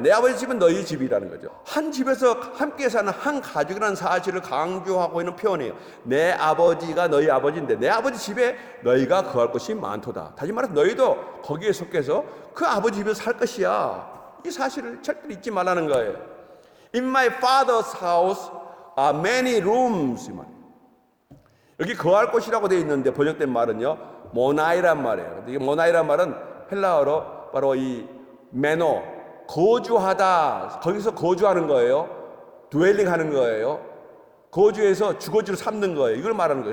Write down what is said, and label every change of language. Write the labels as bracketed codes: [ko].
[ko] 내 아버지 집은 너희 집이라는 거죠. 한 집에서 함께 사는 한 가족이라는 사실을 강조하고 있는 표현이에요. 내 아버지가 너희 아버지인데 내 아버지 집에 너희가 거할 것이 많도다. 다시 말해서 너희도 거기에 속해서 그 아버지 집에서 살 것이야. 이 사실을 절대 잊지 말라는 거예요. [en] In my father's house are many rooms. [ko] 여기 거할 곳이라고 되어 있는데 번역된 말은요, 모나이란 말이에요. 이 모나이란 말은 헬라어로 바로 이 메노, 거주하다, 거기서 거주하는 거예요. 드웰링 하는 거예요. 거주해서 주거지로 삼는 거예요. 이걸 말하는 거예요.